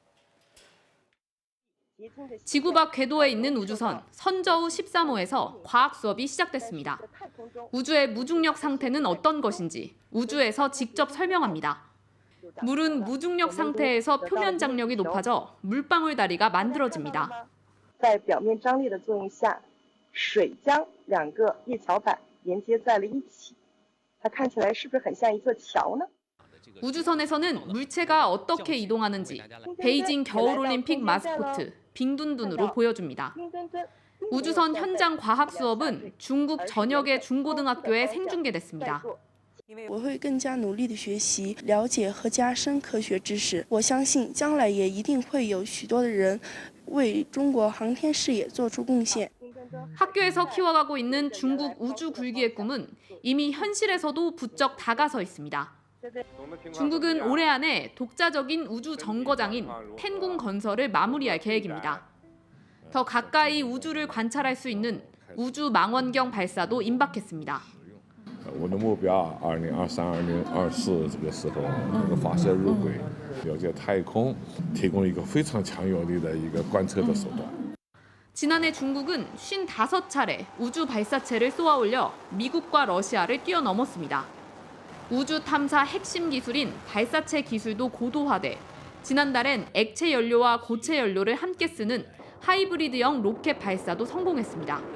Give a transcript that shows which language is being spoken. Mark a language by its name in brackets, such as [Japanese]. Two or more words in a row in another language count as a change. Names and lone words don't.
[Korean] 지구 밖 궤도에 있는 우주선 선저우 13호에서 과학 수업이 시작됐습니다. 우주의 무중력 상태는 어떤 것인지 우주에서 직접 설명합니다. 물은 무중력 상태에서 표면 장력이 높아져 물방울 다리가 만들어집니다. [Chinese] 在表面张力的作用下，水将两个叶桥板连接在了一起。它看起来是不是很像一座桥呢？ [Korean] 우주선에서는 물체가 어떻게 이동하는지 베이징 겨울올림픽 마스코트 빙둔둔으로 보여줍니다. 우주선 현장 과학 수업은 중국 전역의 중고등학교에 생중계됐습니다. [Chinese] 我会更加努力地学习、了解和加深科学知识。我相信将来也一定会有许多的人为中国航天事业做出贡献。 [Korean] 학교에서 키워가고 있는 중국 우주 굴기의 꿈은 이미 현실에서도 부쩍 다가서 있습니다. 중국은 올해 안에 독자적인 우주 정거장인 텐궁 건설을 마무리할 계획입니다. 더 가까이 우주를 관찰할 수 있는 우주 망원경 발사도 임박했습니다. [Chinese] 我的目标2023、2024这个时候能够发射入轨，了解太空，提供一个非常强有力的一个观测的手段。 [Korean] 지난해 중국은 55차례 우주 발사체를 쏘아올려 미국과 러시아를 뛰어넘었습니다. 우주 탐사 핵심 기술인 발사체 기술도 고도화돼 지난달엔 액체 연료와 고체 연료를 함께 쓰는 하이브리드형 로켓 발사도 성공했습니다.